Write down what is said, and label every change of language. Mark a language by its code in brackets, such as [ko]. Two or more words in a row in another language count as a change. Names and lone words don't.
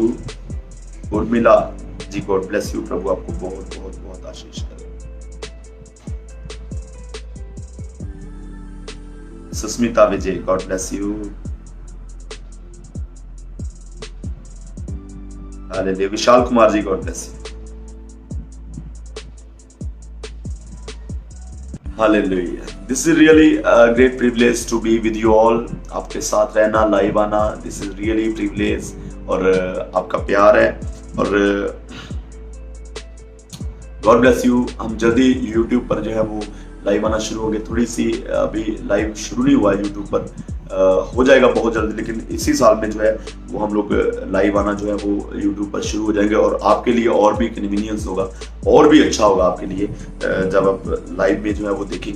[en] उर्मिला जी, God bless you. [hi] प्रभु आपको बहुत बहुत बहुत आशीष करे। सुस्मिता विजय, [en] God bless you. [hi] हालेलुया। विशाल कुमार जी, [en] God bless you. Hallelujah. This is really a great privilege to be with you all. [hi] आपके साथ रहना, लाइव आना, [en] this is really privilege, [hi] और आपका प्यार है, और [en] God bless you। [hi] हम जल्दी YouTube पर जो है वो लाइव आना शुरू हो गए। थोड़ी सी अभी लाइव शुरू नहीं हुआ है YouTube पर, हो जाएगा बहुत जल्दी, लेकिन इसी साल में जो है वो हम लोग लाइव आना जो है वो YouTube पर शुरू हो जाएंगे, और आपके लिए और भी कन्वीनियंस होगा, और भी अच्छा होगा आपके लिए जब आप लाइव में जो है वो देखेंगे।